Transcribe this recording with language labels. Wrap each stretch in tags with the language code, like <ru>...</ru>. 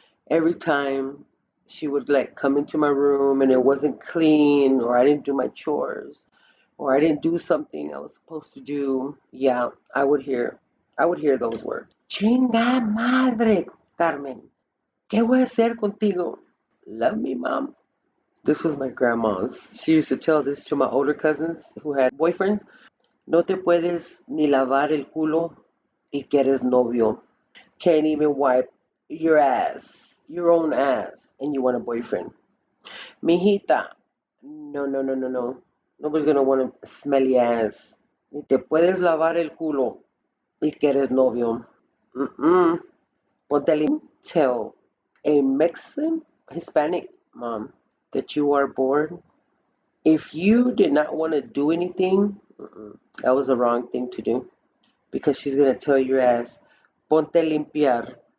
<en>Every time she would like come into my room and it wasn't clean or I didn't do my chores or I didn't do something I was supposed to do, yeah, I would hear those words.</en> <es>Chinga madre, Carmen. ¿Qué voy a hacer contigo?</es> <en>Love me, mom. This was my grandma's. She used to tell this to my older cousins who had boyfriends.</en> <es>No te puedes ni lavar el culo y que eres novio.</es> <en>Can't even wipe your ass, your own ass, and you want a boyfriend. Mijita, no, no, no, no, no. Nobody's gonna want a smelly ass.</en> <es>Ni te puedes lavar el culo y que eres novio. Mm-mm.</es> <en>Ponte tell a Mexican, Hispanic mom that you are bored If you did not want to do anything, that was the wrong thing to do because she's going to tell your ass,</en> <es>ponte a limpiar.</es>